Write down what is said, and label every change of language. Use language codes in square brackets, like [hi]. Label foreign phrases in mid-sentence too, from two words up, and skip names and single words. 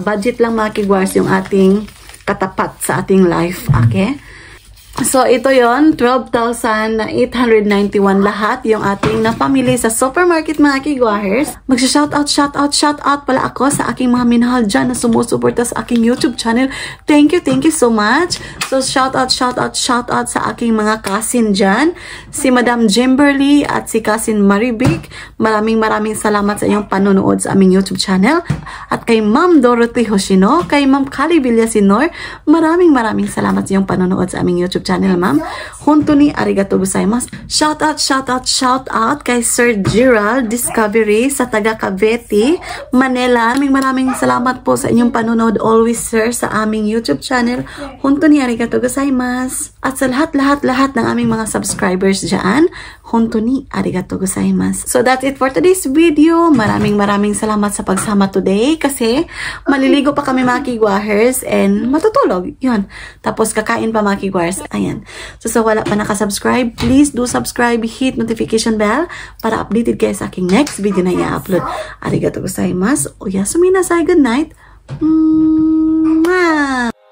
[tl] Budget lang mga kigwahers yung ating katapat sa ating life, okay? So, ito yon 12,891 lahat yung ating napamili sa supermarket mga kigwahers. Magsha-shoutout pala ako sa aking mga minahal dyan na sumusuporta sa aking YouTube channel. [en] Thank you so much. [tl] So, shoutout sa aking mga cousin dyan. Si Madam Jimberly at si cousin Maribig. Maraming salamat sa inyong panonood sa aming YouTube channel. At kay Ma'am Dorothy Hoshino, kay Ma'am Kali Villasinor, maraming salamat sa inyong panonood sa aming YouTube channel, ma'am. [ja] 本当にありがとうございます. [tl] Shout out kay Sir Gerald Discovery sa taga Cavite, Manila. Maraming salamat po sa inyong panonood always, sir, sa aming YouTube channel. [ja] 本当にありがとうございます. [tl] At sa lahat ng aming mga subscribers dyan, [ja] 本当にありがとうございます. [en] So that's it for today's video. [tl] Maraming salamat sa pagsama today kasi maliligo pa kami mga kigwahers and matutulog. Yun. Tapos kakain pa mga kigwahers. Ayan. So sa wala pa nakasubscribe, [en] please do subscribe, hit notification bell [tl] para updated kayo sa aking next video na i-upload. [ja] ありがとうございます。おやすみなさい. [en] Good night. Mwah!